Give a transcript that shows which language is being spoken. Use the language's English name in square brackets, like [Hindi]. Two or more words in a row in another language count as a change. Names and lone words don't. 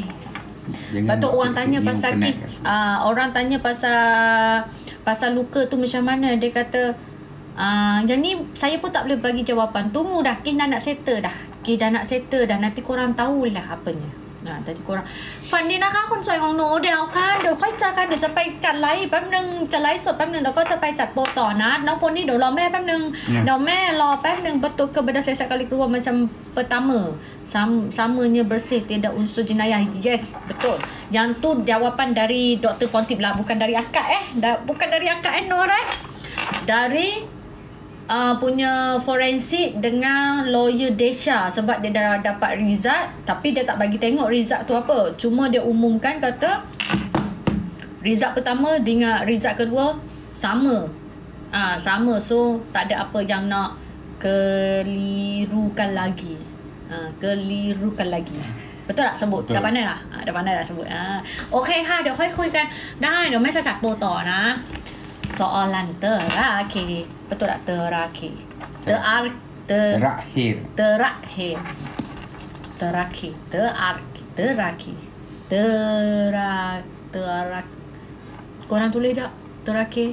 [Malay] Lepas tu orang tanya pasal kes, orang tanya pasal luka tu macam mana. Dia kata yang ni saya pun tak boleh bagi jawapan. Tunggu dah, kes dah nak settle dah. Nanti korang tahulah apanya. Tadi korang [Thai] ฝันดีนะคะคนสวยของหนูเดี๋ยวค่อยเจอกันเดี๋ยวจะไปจัดไลฟ์แป๊บนึงจะไลฟ์สดแป๊บนึงแล้วก็จะไปจัดโปรต่อนะน้องพลนี่เดี๋ยวรอแม่แป๊บนึงเดี๋ยวแม่รอแป๊บนึง [Malay] betul ke benda saya sekali keluar macam pertama samanya bersih tiada unsur jenayah. Yes, betul. Yang tu jawapan dari Dr. Ponti lah, bukan dari akak bukan dari akak Nur dari punya forensik dengan lawyer Desha. Sebab dia dah dapat result, tapi dia tak bagi tengok result tu apa. Cuma dia umumkan kata result pertama dengan result kedua sama. So tak ada apa yang nak kelirukan lagi. Betul tak sebut? Betul. Dah pandai dah sebut. [Thai] Okey ค่ะ เดี๋ยวค่อยคุยกันได้เดี๋ยวแม่จะจัดโปรต่อนะ [Malay] soalan terakhir. Betul tak? Terakhir. Korang tulis tak? Terakhir.